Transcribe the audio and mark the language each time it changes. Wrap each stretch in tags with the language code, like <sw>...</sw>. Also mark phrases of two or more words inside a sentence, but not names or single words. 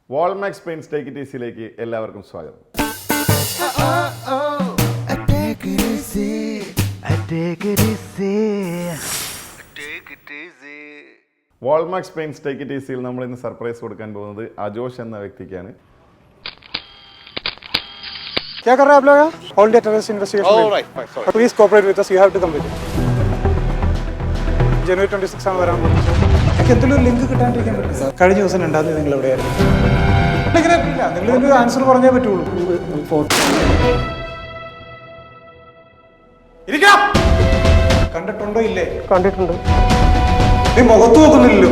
<ml>വാൾമാക്സ് പെയിൻസ് ടേക്ക് ഇറ്റ് ഈസിയിലേക്ക് എല്ലാവർക്കും സ്വാഗതം. വാൾമാക്സ് പെയിൻസ് ടേക്ക് ഇറ്റ് ഈസിയിൽ നമ്മൾ ഇന്ന് സർപ്രൈസ് കൊടുക്കാൻ പോകുന്നത് അജോഷ് എന്ന വ്യക്തിക്കാണ്.</ml> <hi>क्या कर रहे हैं आप लोग यहाँ?</hi> <en>All day terrorist investigation. Oh, right. Sorry. Please cooperate with us. You have to come with it. January 26</en> <ml>ആണ് വരാൻ പോകുന്നത്. എനിക്ക് എന്തെങ്കിലും ലിങ്ക് കിട്ടാണ്ടിരിക്കാൻ പറ്റില്ല സാർ. കഴിഞ്ഞ ദിവസം 2-ാം തീയതി നിങ്ങൾ എവിടെയായിരുന്നു? ഇങ്ങനെ ഇല്ല, നിങ്ങൾ ഇതിനൊരു ആൻസർ പറഞ്ഞേ പറ്റുള്ളൂ. കണ്ടിട്ടുണ്ടോ ഇല്ലേ? കണ്ടിട്ടുണ്ട്. നീ മുഖത്ത് നോക്കുന്നില്ലല്ലോ.</ml>